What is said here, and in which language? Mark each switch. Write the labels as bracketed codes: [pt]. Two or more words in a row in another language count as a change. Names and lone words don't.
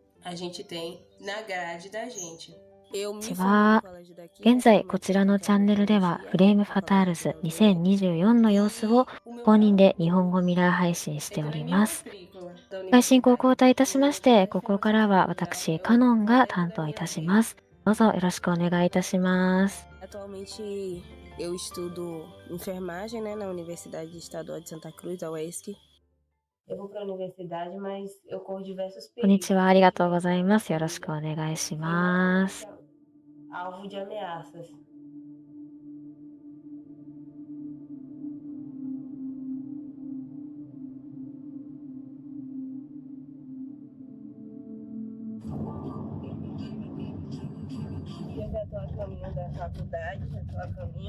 [pt] a gente tem na grade da gente. [ja] こんにちは。現在こちらのチャンネルではフレームファタールズ2024の様子を公認で日本語ミラー配信しております。配信校交代いたしまして、ここからは私カノンが担当いたします。どうぞよろしくお願いいたします。 [pt] Atualmente eu estudo enfermagem, né, na Universidade Estadual de Santa Cruz, a UESC. Eu vou para a universidade, mas eu corro diversos [ja] こんにちは。あり [pt] perigos. [ja] がとうございます。よろしくお願いし [pt] E [ja] ます。 [pt] alvo de ameaças. Eu já estou a caminho da faculdade, já estou a caminho.